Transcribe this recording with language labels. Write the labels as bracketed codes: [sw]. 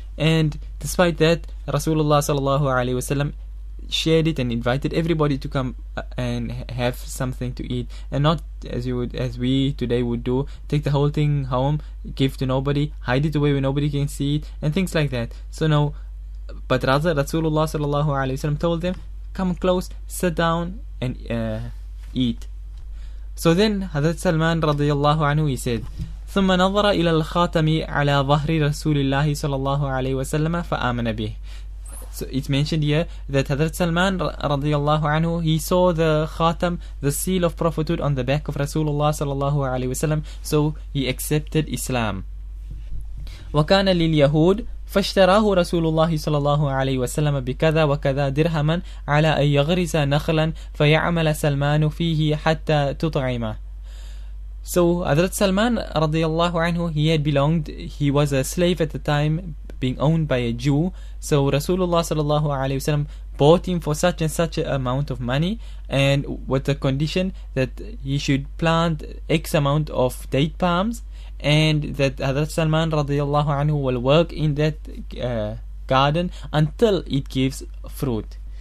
[en] And despite that, Rasulullah sallallahu alaihi wasallam shared it and invited everybody to come and have something to eat, and not as we today would do, take the whole thing home, give to nobody, hide it away where nobody can see it, and things like that. So no, but rather Rasulullah sallallahu alaihi wasallam told them, come close, sit down and eat. So then Hadeeth Salman radiyallahu anhu, he said, [ar] ثم نظر إلى الخاتم على ظهر رسول الله صلى الله عليه وسلم فآمن به. [en] So it's mentioned here that Hadeeth Salman radiyallahu anhu, he saw the khatam, the seal of prophethood, on the back of Rasulullah sallallahu alaihi wasallam, so he accepted Islam. [ar] وكان لليهود فاشتراه رسول الله صلى الله عليه وسلم بكذا وكذا درهما على أن يغرس نخلا فيعمل سلمان فيه حتى تطعمه. [en] So Hadeeth Salman radiyallahu anhu, he was a slave at the time, being owned by a Jew. So Rasulullah sallallahu alaihi wasallam bought him for such and such an amount of money, and with the condition that he should plant X amount of date palms, and that Hadeeth Salman radiyallahu anhu will work in that garden until it gives fruit.